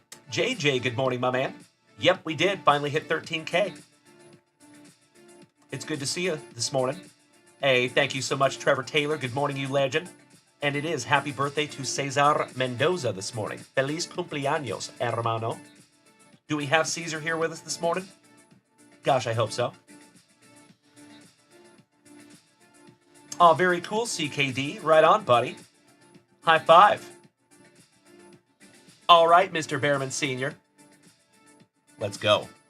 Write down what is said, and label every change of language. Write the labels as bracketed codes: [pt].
[en] JJ, good morning, my man. Yep, we did. Finally hit 13K. It's good to see you this morning. Hey, thank you so much, Trevor Taylor. Good morning, you legend. And it is happy birthday to Cesar Mendoza this morning. [es] Feliz cumpleaños, hermano. [en] Do we have Caesar here with us this morning? Gosh, I hope so. Oh, very cool, CKD. Right on, buddy. High five. All right, Mr. Behrman Sr. Let's go.